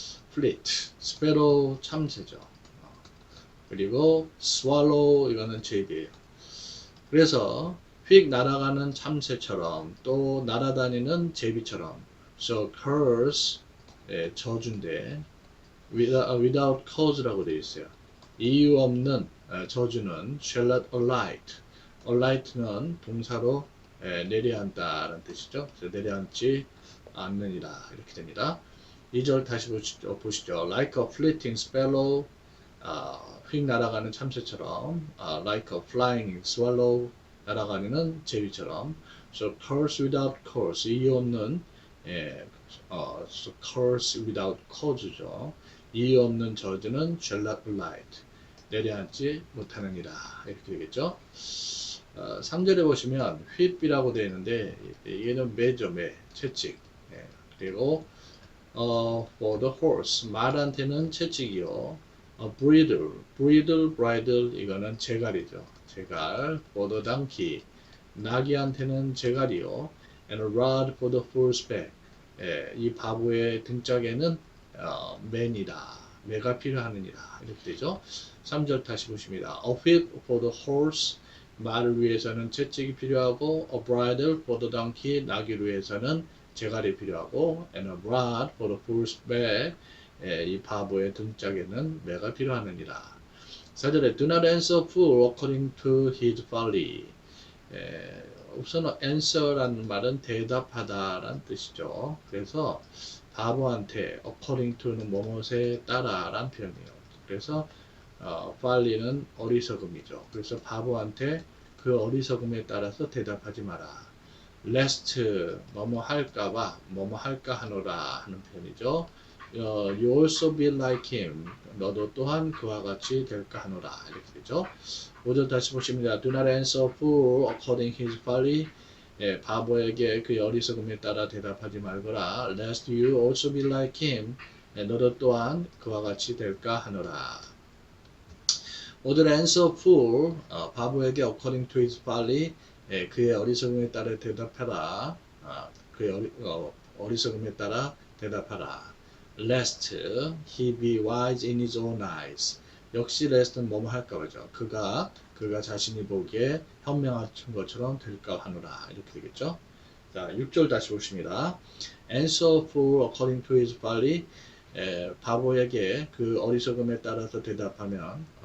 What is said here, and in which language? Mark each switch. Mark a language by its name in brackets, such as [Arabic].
[English] fleet, sparrow [Korean] 참새죠. 그리고 swallow 이거는 제비예요. 그래서 휙 날아가는 참새처럼 또 날아다니는 제비처럼. [English] So curse [Korean] 저주인데 [English] without cause라고 되어 있어요. [Korean] 이유 없는 저주는 [English] shall not alight. [Korean] alight는 동사로 내려앉다라는 뜻이죠. 그래서 내려앉지 않느니라 이렇게 됩니다. 2절 다시 보시죠. [English] Like a fleeting sparrow, [Korean] 휙 날아가는 참새처럼, [English] like a flying swallow, [Korean] 날아가는 제비처럼. [English] So curse without cause, [Korean] 이유 없는 [English] so curse without cause죠. [Korean] 이유 없는 저주는 [English] shall not alight, [Korean] 내려앉지 못하느니라 이렇게 되겠죠. 3절에 보시면 whip이라고 되어 있는데 이게는 매죠, 매, 채찍. 그리고 [English] for the horse, [Korean] 말한테는 채찍이요. bridle, bridle, 이거는 제갈이죠. 제갈. [English] for the donkey, [Korean] 나귀한테는 제갈이요. [English] and a rod for the fool's back, [Korean] 이 바보의 등짝에는 맨이다. 매가 필요하느니라 이렇게 되죠. 3절 다시 보십니다. [English] A whip for the horse, [Korean] 말을 위해서는 채찍이 필요하고, [English] a bridle for the donkey, [Korean] 나귀를 위해서는 제갈이 필요하고, [English] and a rod for the fool's back, [Korean] 이 바보의 등짝에는 매가 필요하느니라. 4절에 [English] do not answer fool according to his folly. [Korean] 우선 answer라는 말은 대답하다라는 뜻이죠. 그래서 바보한테 according to는 뭐뭐에 따라라는 표현이에요. 그래서 folly는 어리석음이죠. 그래서 바보한테 그 어리석음에 따라서 대답하지 마라. lest 뭐뭐 할까봐 뭐뭐 할까 하노라 하는 표현이죠. [English] You also be like him. [Korean] 너도 또한 그와 같이 될까 하노라 이렇게 되죠. 5절 다시 보십니다. [English] Do not answer fool according his folly. [Korean] 바보에게 그 어리석음에 따라 대답하지 말거라. [English] Lest you also be like him. [Korean] 너도 또한 그와 같이 될까 하노라. 5절 [English] answer fool, [Korean] 바보에게 [English] according to his folly, [Korean] 그의 어리석음에 따라 대답하라. 그의 어리석음에 따라 대답하라. [English] Lest he be wise in his own eyes. [Korean] 역시 lest는 뭐뭐 할까 보죠. 그가 자신이 보기에 현명한 것처럼 될까 하노라 이렇게 되겠죠. 자, 6절 다시 보십니다. [English] Answer fool according to his folly. [Korean] 바보에게 그 어리석음에 따라서 대답하라.